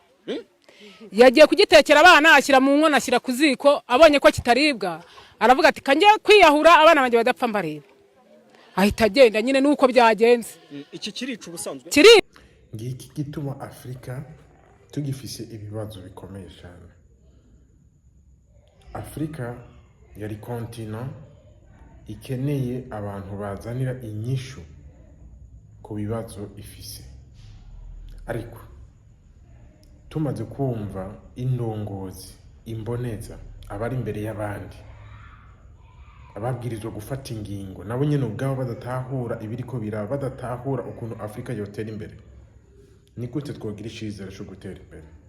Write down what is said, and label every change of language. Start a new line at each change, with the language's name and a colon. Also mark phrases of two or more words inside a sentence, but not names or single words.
Kinyarwanda: Yagiye kugitekera abana ashyira mu nkono ashyira ku ziko abonye ko kitaribwa aravuga ati kanjye kwiyahura abana banjye badapfa mbareba. Ahita agenda nyine nuko byagenze.
Rundi: Iki kirica ubusanzwe. Ngiki gituma Afrika tugifise ibibazo bikomeye cyane. Afrika yari continent ikeneye abantu bazanira inyishu ku bibazo ifise. Ariko tumaze kumva indongozi imboneza abari imbere y'abandi ababwirizwa gufata ingingo nabo nyene ubwabo badatahura ibiriko biraba badatahura ukuntu Afrika yotera imbere, ni gute twogira icizere cyo gutera imbere?